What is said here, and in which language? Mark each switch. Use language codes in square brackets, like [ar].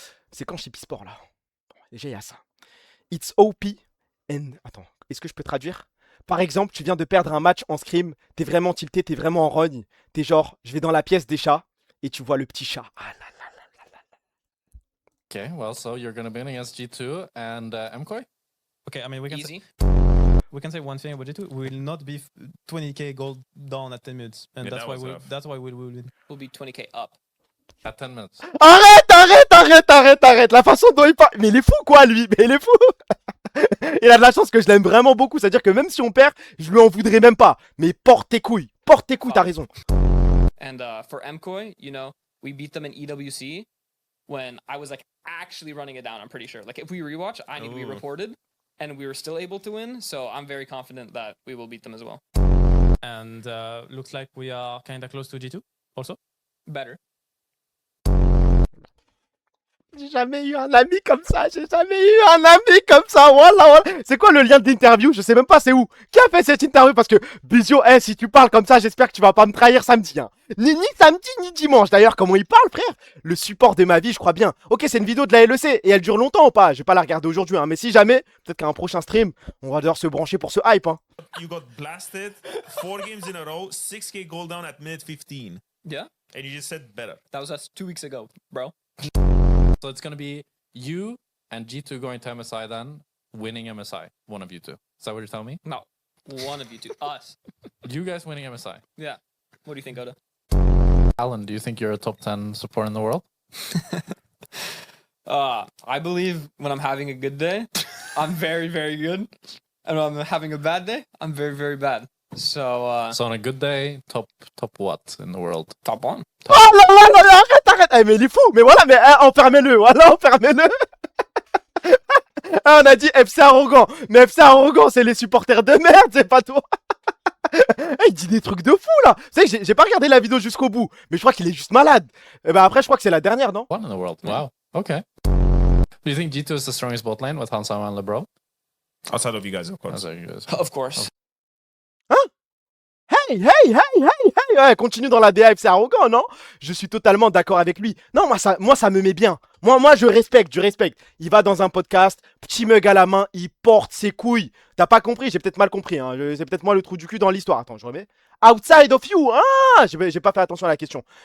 [fr] C'est quand Chippy Sport là? Déjà, il y a ça. [en] It's OP and... [fr] Attends. Est-ce que je peux traduire? Par exemple, tu viens de perdre un match en scrim, t'es vraiment tilté, t'es vraiment en rogne. T'es genre, je vais dans la pièce des chats et tu vois le petit chat. Ah là là là là là. [en] Okay, well, so you're gonna bin against G2 and MKOI? Okay, I mean, we can say one thing about G2. We will not be 20k gold down at 10 minutes. And Yeah, that's why we will win. We'll be 20k up. At 10 minutes. [fr] Arrête. La façon dont il parle. Mais il est fou quoi, lui. Mais il est fou. Il a de la chance que je l'aime vraiment beaucoup. C'est-à-dire que même si on perd, je lui en voudrais même pas. Mais porte tes couilles, t'as raison. [en] And for MKOI, you know, we beat them in EWC when I was like actually running it down, I'm pretty sure. Like if we rewatch, I need to be reported. And we were still able to win. So I'm very confident that we will beat them as well. And looks like we are kind of close to G2. Also? Better. [fr] J'ai jamais eu un ami comme ça, j'ai jamais eu un ami comme ça, voilà. C'est quoi le lien d'interview? Je sais même pas c'est où. Qui a fait cette interview? Parce que Bizio, si tu parles comme ça, j'espère que tu vas pas me trahir samedi. Hein. Ni samedi, ni dimanche. D'ailleurs, comment il parle, frère? Le support de ma vie, je crois bien. Ok, c'est une vidéo de la LEC, et elle dure longtemps ou pas? Je vais pas la regarder aujourd'hui, hein. Mais si jamais, peut-être qu'à un prochain stream, on va devoir se brancher pour ce hype. Hein. [en] You got blasted 4 games in a row, 6K goal down at minute 15. Yeah. And you just said better. That was us 2 weeks ago, bro. So it's gonna be you and G2 going to MSI then, winning MSI. One of you two. Is that what you're telling me? No. One of you two. Us. You guys winning MSI. Yeah. What do you think, Oda? Alan, do you think you're a top 10 support in the world? I believe when I'm having a good day, I'm very, very good. And when I'm having a bad day, I'm very, very bad. So, So on a good day, top what in the world? Top 1. [fr] Oh là là là là, arrête. Eh, mais il est fou. Mais voilà, mais enfermez-le. Voilà, enfermez-le. Ah, on a dit FC arrogant. Mais FC arrogant, c'est les supporters de merde, c'est pas toi. Il dit des trucs de fou là. Vous savez que j'ai pas regardé la vidéo jusqu'au bout, mais je crois qu'il est juste malade. Et ben après, je crois que c'est la dernière, non? [en] One in the world. Wow. Okay. Do you think G2 is the strongest bot lane with Hansama and LeBron? Outside of you guys, of course. Outside of you guys. Of course. [fr] Hey, ouais, continue dans la DA, c'est arrogant, non? Je suis totalement d'accord avec lui. Non, moi ça me met bien. Moi, je respecte. Il va dans un podcast, petit mug à la main, il porte ses couilles. T'as pas compris? J'ai peut-être mal compris. Hein. C'est peut-être moi le trou du cul dans l'histoire. Attends, je remets. [en] Outside of you. [fr] Ah, j'ai pas fait attention à la question.